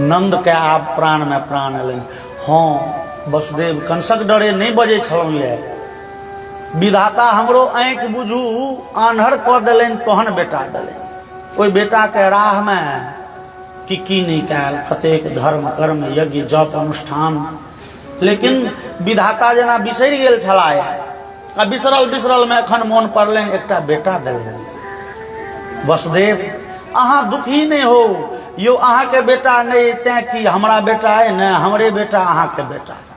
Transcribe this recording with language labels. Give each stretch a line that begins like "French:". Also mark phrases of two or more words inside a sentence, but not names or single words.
Maithili: नंद के आब प्राण में प्राण एलन। हाँ वसुदेव कंसक डरे नहीं बजे छलौं ये, विधाता हमरो आँख बुझू आन्हर कऽ देलनि तहन बेटा देलनि। ओहि बेटा के राह में की नहीं कैल, कतेक धर्म कर्म यज्ञ जप अनुष्ठान, लेकिन विधाता जेना बिसरि गेल छलाह। आ बिसरल में एखन मोन पड़लनि एकटा बेटा देलनि। वसुदेव अहाँ दुखी नहीं हो यो, अहाँ के बेटा नहीं तैं कि हमरा बेटा है न, हमरे बेटा अहाँ के बेटा।